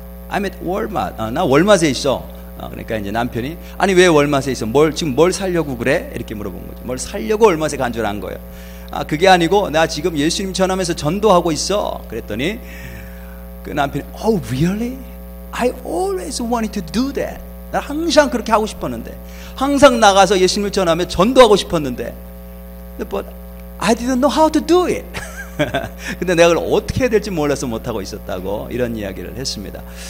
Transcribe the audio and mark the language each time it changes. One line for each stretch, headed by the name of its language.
English: I'm at Walmart.
Korean: 나 월마트에 있어. 그러니까 이제 남편이 아니 왜 월마트에 있어? 지금 뭘 사려고 그래? 이렇게 물어본 거죠. 뭘 사려고 월마트에 간 줄 안 거예요. 그게 아니고 나 지금 예수님 전하면서 전도하고 있어. 그랬더니 그 남편이
English: Oh really? I always wanted to do that.
Korean: 나 항상 그렇게 하고 싶었는데, 항상 나가서 예수님을 전하며 전도하고 싶었는데,
English: but I didn't know how to do it.
Korean: 근데 내가 그걸 어떻게 해야 될지 몰라서 못하고 있었다고 이런 이야기를 했습니다.